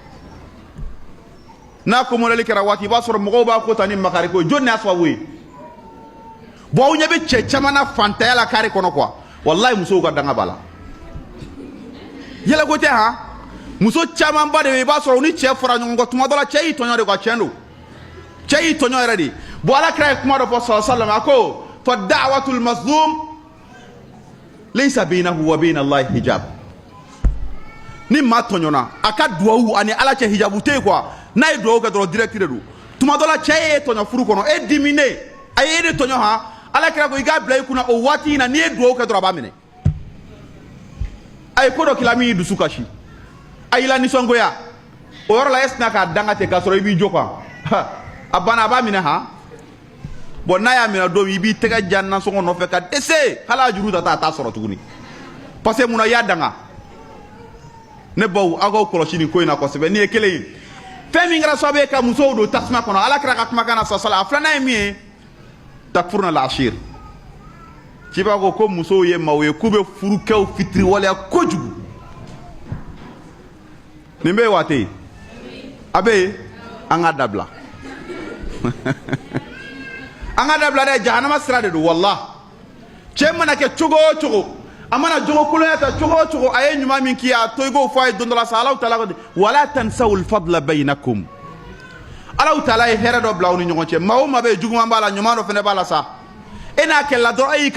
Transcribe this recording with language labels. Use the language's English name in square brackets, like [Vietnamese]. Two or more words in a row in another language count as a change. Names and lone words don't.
[Bambara] n'a ko mɔdɛli kɛra waati i b'a sɔrɔ mɔgɔw b'a ko ta ni makari ko jɔn y'a sababu ye bon aw ɲɛ bɛ cɛ caman na fantanya la kari kɔnɔ quoi wallahi muso ka danga bala yela ko tɛ ha muso caman ba de bɛ i b'a sɔrɔ ni cɛ fara ɲɔgɔn kɔ tuma dɔ la cɛ y'i tɔɲɔ de quoi tiɲɛ don cɛ y'i tɔɲɔ yɛrɛ de bon alakira ye kuma dɔ fɔ [Arabic] صلى الله عليه وسلم [Bambara] a ko [Arabic] فدعوة المظلوم ليس بينه وبين الله حجاب [Bambara] ni maa tɔɲɔna a ka duwawu ani ala cɛ hijabu tɛ yen quoi n'a ye duwawu kɛ dɔrɔn direct de don tuma dɔ la cɛ ye tɔɲɔ furu kɔnɔ e dimine a ye e de tɔɲɔ ha alakira ko i k'a bila i kunna o waati in na n'i ye duwawu kɛ dɔrɔn a b'a minɛ a ye ko dɔ k'i la min y'i dusu kasi a y'i la nisɔngoya o yɔrɔ la e sina k'a danga ten k'a sɔrɔ i b'i jo quoi a banna a b'a minɛ han bon n'a y'a minɛ don min i b'i tɛgɛ ja nasɔngɔ nɔfɛ ka dɛsɛ hali a juru ta a t'a sɔrɔ tuguni parce que munna i y'a danga ne baw aw k'aw kɔlɔsi nin ko in na kosɛbɛ nin ye kelen ye fɛn min kɛra sababu ye ka musow don tasuma kɔnɔ alakira ka kumakan na [Arabic] صلى الله عليه وسلم [Bambara] a filanan ye min ye [Arabic] تكفرن العشير [Bambara] ci b'a ko musow ye maaw ye k'u bɛ furukɛw fitiri waleya kojugu nin bɛ yen wa tɛ yen a bɛ yen an ka dabila an ka dabila dɛ jahanama sira de don wallah cɛ mana kɛ cogo o cogo a mana jogo kolonya ta cogo o cogo a ye ɲuman min k'i a to i k'o fɔ a ye don dɔ la sa [Arabic] الله تعالى [Bambara] ko [Arabic] ولا تنسوا الفضل بينكم الله تعالى [Bambara] ye hɛrɛ dɔ bila aw ni ɲɔgɔn cɛ maa o maa bɛ yen juguman b'a la ɲuman dɔ fana b'a la sa e n'a kɛlɛla dɔrɔn e y'i